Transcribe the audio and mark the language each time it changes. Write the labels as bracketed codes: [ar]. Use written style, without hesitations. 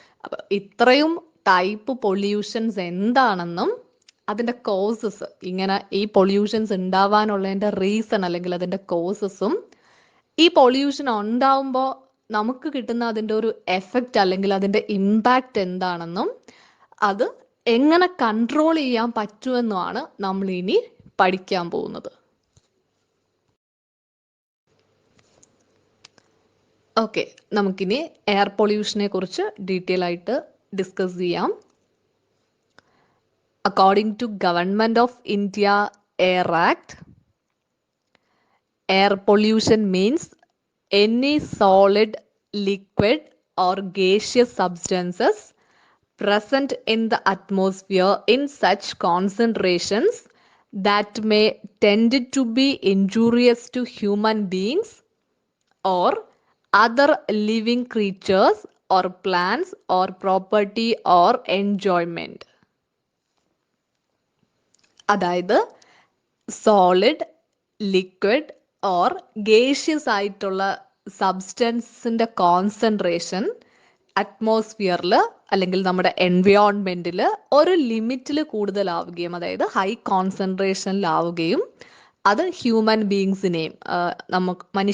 [ml] അപ്പം ഇത്രയും type pollutions എന്താണെന്നും അതിൻ്റെ കോസസ്, ഇങ്ങനെ ഈ പൊല്യൂഷൻസ് ഉണ്ടാവാനുള്ളതിൻ്റെ റീസൺ അല്ലെങ്കിൽ അതിൻ്റെ കോസസും, ഈ പൊല്യൂഷൻ ഉണ്ടാവുമ്പോൾ നമുക്ക് കിട്ടുന്ന അതിൻ്റെ ഒരു എഫക്റ്റ് അല്ലെങ്കിൽ അതിൻ്റെ ഇമ്പാക്റ്റ് എന്താണെന്നും അത് എങ്ങനെ കൺട്രോൾ ചെയ്യാൻ പറ്റുമെന്നുമാണ് നമ്മൾ ഇനി പഠിക്കാൻ പോകുന്നത്. ഓക്കെ, നമുക്കിനി എയർ പൊല്യൂഷനെ കുറിച്ച് ഡീറ്റെയിൽ ആയിട്ട് ഡിസ്കസ് ചെയ്യാം. [en] According to Government of India Air Act, air pollution means any solid, liquid or gaseous substances present in the atmosphere in such concentrations that may tend to be injurious to human beings or other living creatures or plants or property or enjoyment. [ml] അതായത് [en] solid, liquid or gaseous [ml] ആയിട്ടുള്ള സബ്സ്റ്റൻസിൻ്റെ concentration അറ്റ്മോസ്ഫിയറിൽ അല്ലെങ്കിൽ നമ്മുടെ എൻവയോൺമെൻറ്റിൽ ഒരു ലിമിറ്റിൽ കൂടുതലാവുകയും, അതായത് high കോൺസെൻട്രേഷനിലാവുകയും, അത് human ബീങ്സിനെയും, നമുക്ക്